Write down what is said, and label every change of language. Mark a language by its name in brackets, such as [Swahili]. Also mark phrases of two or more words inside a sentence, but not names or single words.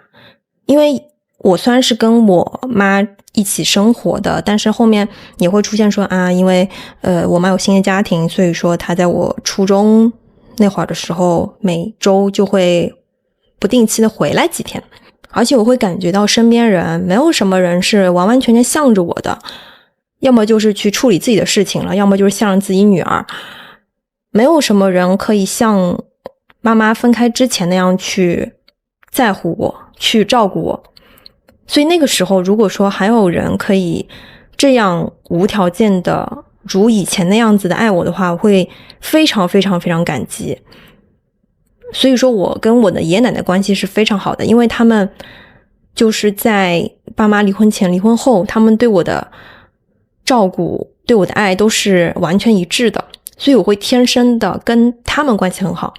[Chinese] 因為我雖然是跟我媽一起生活的，但是後面也會出現說啊，因為我媽有新的家庭，所以說她在我初中那會兒的時候，每周就會不定期的回來幾天。而且我會感覺到身邊人沒有什麼人是完完全全向着我的，要麼就是去處理自己的事情了，要麼就是向着自己女兒。沒有什麼人可以像媽媽分開之前那樣去在乎我，去照顧我。所以那個時候，如果說還有人可以這樣無條件的如以前那樣子的愛我的話，我會非常非常非常感激。所以說我跟我的爺爺奶奶關係是非常好的，因為他們就是在爸媽離婚前離婚後，他們對我的照顧對我的愛都是完全一致的，所以我會天生的跟他們關係很好。